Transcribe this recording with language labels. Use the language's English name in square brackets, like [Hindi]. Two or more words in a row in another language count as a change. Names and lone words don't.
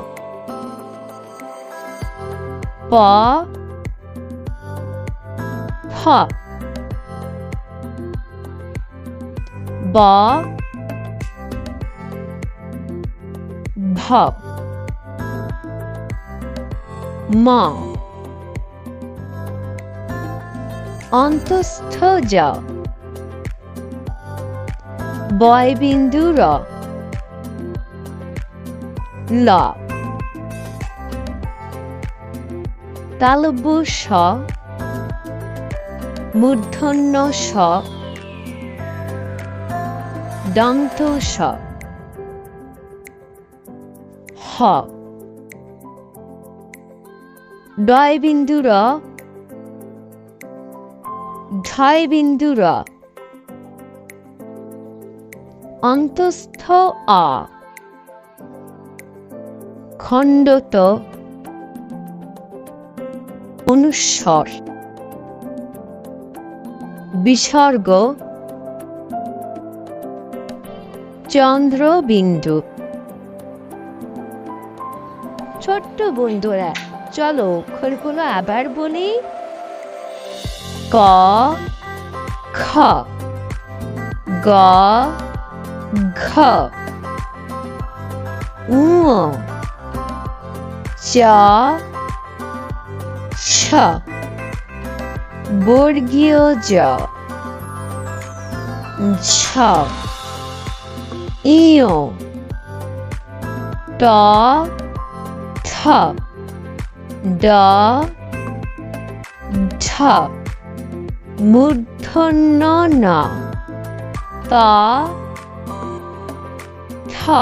[Bangla] প, ফ, ব, ভ, ম, অন্তস্থ জ, বয়বিন্দু র, ল, তালব্য স, মূর্ধন্য স, দন্ত স, হ, ডয়বিন্দু র, ঢয়বিন্দু র, অন্তস্থ অ, খণ্ডত অনুস্বর, বিসর্গ, চন্দ্রবিন্দু। ছোট্ট বন্ধুরা, চলো অক্ষরগুলো আবার বলি। ক, খ, গ, ঘ, ঙ, চ, ছ, বর্গীয় জ, ঝ, ইয়, ট, থ, ড, ঢ, মূর্ধন্য ন, ত, থ,